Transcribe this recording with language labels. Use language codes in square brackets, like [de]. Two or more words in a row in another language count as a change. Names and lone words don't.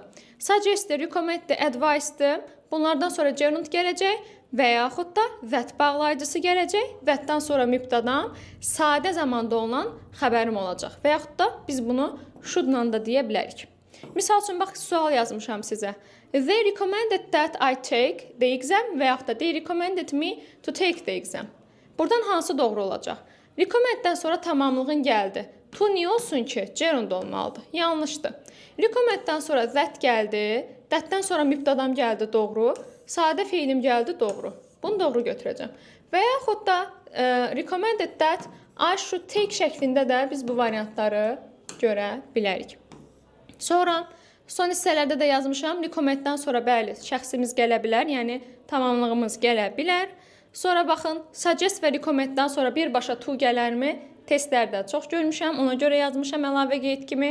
[az] Suggest-dir, recommend-dir, advice-dir. Bunlardan sonra gerund gələcək və yaxud da that bağlayıcısı gələcək. That-dan sonra mübtədan sadə zamanda olan xəbərim olacaq. Və yaxud da biz bunu should-la da deyə bilərik. Misal üçün, bax, sual yazmışam sizə. [en] They recommended that I take the exam [az] və yaxud da [en] they recommended me to take the exam. [az] Buradan hansı doğru olacaq? Recommend-dən sonra tamamlığın gəldi. To niyə olsun ki? Gerund olmalıdır. Yanlışdır. Recommend-dən sonra that gəldi. That-dən sonra mübtədam gəldi, doğru. Sadə feilim gəldi, doğru. Bunu doğru götürəcəm. Və yaxud da [en] recommended that I should take [az] şəklində də biz bu variantları görə bilərik. Sonra son hissələrdə də yazmışam. Recommend-dən sonra bəli, şəxsimiz gələ bilər, yəni tamamlığımız gələ bilər. Sonra baxın, suggest və recommend-dən sonra birbaşa to gələrmi? Testlərdə çox görmüşəm, ona görə yazmışam əlavə qeyd kimi.